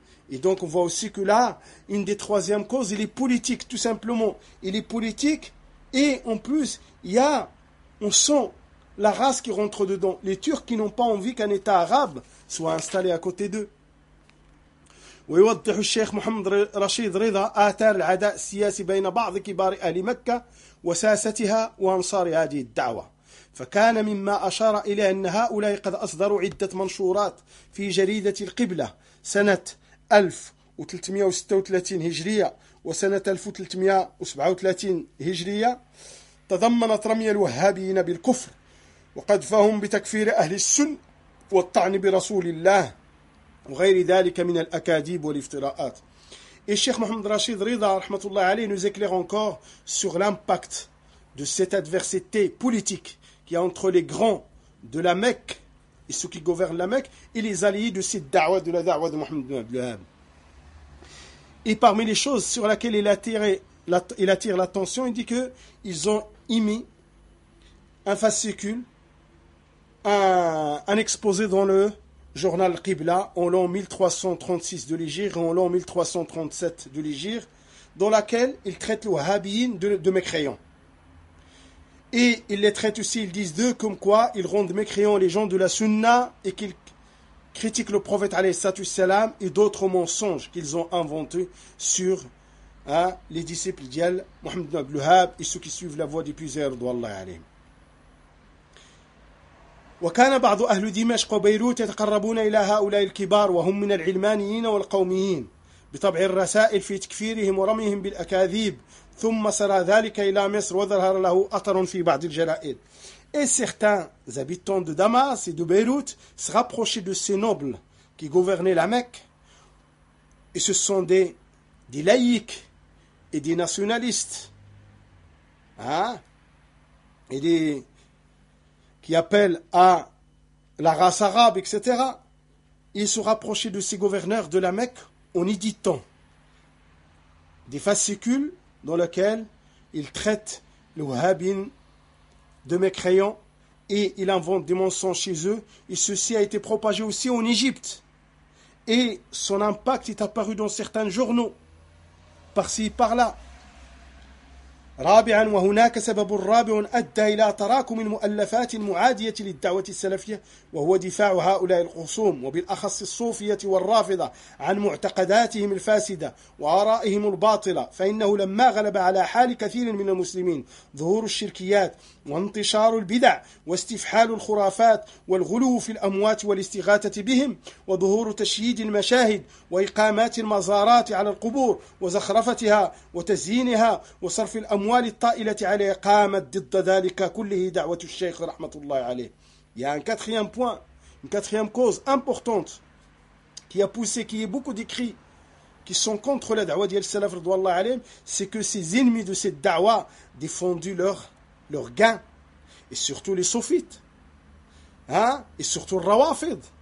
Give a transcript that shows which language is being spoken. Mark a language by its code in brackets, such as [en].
[fr] Et donc, on voit aussi que là, une des troisièmes causes, il est politique, tout simplement. Il est politique, et en plus, il y a, on sent la race qui rentre dedans. Les Turcs qui n'ont pas envie qu'un État arabe soit installé à côté d'eux. [ar] ويوضح الشيخ محمد رشيد رضا آثار العداء السياسي بين بعض كبار أهل مكة وساستها وأنصار هذه الدعوة فكان مما أشار إلى أن هؤلاء قد أصدروا عدة منشورات في جريدة القبلة سنة 1336 هجرية وسنة 1337 هجرية تضمنت رمي الوهابيين بالكفر وقذفهم بتكفير أهل السن والطعن برسول الله وغير ذلك من الأكاذيب والافتراءات. [fr] Et Cheikh Mohamed Rachid Rida, rahmatullah alayhi, nous éclaire encore sur l'impact de cette adversité politique qui est entre les grands de la Mecque et ceux qui gouvernent la Mecque et les alliés de cette da'wa, de la da'wa de Mohamed ibn Abdelwahab. Et parmi les choses sur lesquelles il attire l'attention, il dit que ils ont émis un fascicule, un exposé dans le journal Qibla, en l'an 1336 de l'Hégire et en l'an 1337 de l'Hégire, dans laquelle ils traitent le wahhabisme de mécréants. Et ils les traitent aussi, ils disent d'eux, comme quoi ils rendent mécréants les gens de la sunna et qu'ils critiquent le prophète alayhi salam et d'autres mensonges qu'ils ont inventés sur les disciples d'Yel, Mohamed ibn Abdelwahab et ceux qui suivent la voie des puisers d'Allah alayhi. [ar] وكان بعض أهل دمشق وبيروت يتقربون إلى هؤلاء الكبار وهم من العلمانيين والقوميين بطبع الرسائل في تكفيرهم ورميهم بالأكاذيب ثم سرى ذلك إلى مصر وظهر له أثر في بعض الجرائد. [fr] Et certains habitants de Damas et de Beyrouth se rapprochaient de ces nobles qui gouvernaient la Mecque, et ce sont des laïcs et des nationalistes, et des qui appellent à la race arabe, etc. Ils se rapprochaient de ces gouverneurs de la Mecque en éditant des fascicules dans lesquels ils traitent le wahhabisme de mécréants et ils inventent des mensonges chez eux. Et ceci a été propagé aussi en Égypte. Et son impact est apparu dans certains journaux, par-ci, par-là. [ar] رابعا، وهناك سبب رابع أدى إلى تراكم المؤلفات المعادية للدعوة السلفية، وهو دفاع هؤلاء الخصوم وبالأخص الصوفية والرافضة عن معتقداتهم الفاسدة وآرائهم الباطلة. فإنه لما غلب على حال كثير من المسلمين ظهور الشركيات وانتشار البدع واستفحال الخرافات والغلو في الأموات والاستغاثة بهم وظهور تشييد المشاهد وإقامات المزارات على القبور وزخرفتها وتزيينها وصرف الأموال الطائلة عليه، قامت ضد ذلك كله دعوة الشيخ رحمة الله عليه. [fr] يعني كاتخيام بوان، كاتخيام كوز امبورتونت كي يبوسي كي يبوكو دي كري qui sont contre la da'wa d'Yel Salaf, c'est que ces ennemis de cette da'wa défendu leur gain, et surtout les soufites, hein, et surtout les rawafid.